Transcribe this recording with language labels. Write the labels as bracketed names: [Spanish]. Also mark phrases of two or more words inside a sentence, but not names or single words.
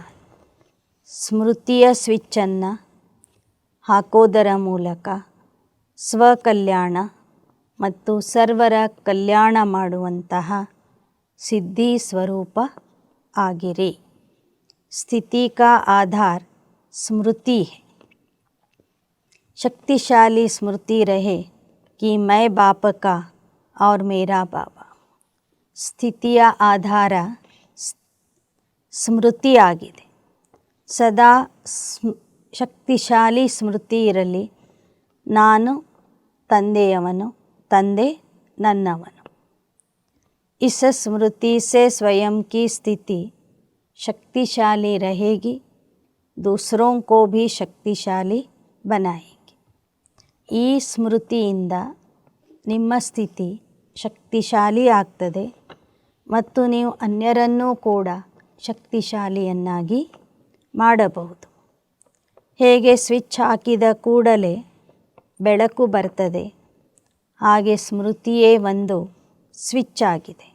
[Kannada] ಸ್ಮೃತಿಯ ಸ್ವಿಚ್ಚನ್ನು ಹಾಕೋದರ ಮೂಲಕ ಸ್ವಕಲ್ಯಾಣ ಮತ್ತು ಸರ್ವರ ಕಲ್ಯಾಣ ಮಾಡುವಂತಹ ಸಿದ್ಧಿ ಸ್ವರೂಪ ಆಗಿರಿ. [Hindi] स्थिति का आधार स्मृति है. शक्तिशाली स्मृति रहे कि मैं बाप का और मेरा बाबा. [Kannada] ಸ್ಥಿತಿಯ ಆಧಾರ ಸ್ಮೃತಿ ಆಗಿದೆ. ಸದಾ ಶಕ್ತಿಶಾಲಿ ಸ್ಮೃತಿ ಇರಲಿ, ನಾನು ತಂದೆಯವನು, ತಂದೆ ನನ್ನವನು. [Hindi] इस स्मृति से स्वयं की स्थिति शक्तिशाली रहेगी, दूसरों को भी शक्तिशाली बनाएगी. [Kannada] ಈ ಸ್ಮೃತಿಯಿಂದ ನಿಮ್ಮ ಸ್ಥಿತಿ ಶಕ್ತಿಶಾಲಿ ಆಗ್ತದೆ ಮತ್ತು ನೀವು ಅನ್ಯರನ್ನೂ ಕೂಡ ಶಕ್ತಿಶಾಲಿಯನ್ನಾಗಿ ಮಾಡಬಹುದು. ಹೇಗೆ ಸ್ವಿಚ್ ಹಾಕಿದ ಕೂಡಲೇ ಬೆಳಕು ಬರ್ತದೆ, ಹಾಗೆ ಸ್ಮೃತಿಯೇ ಒಂದು ಸ್ವಿಚ್ ಆಗಿದೆ.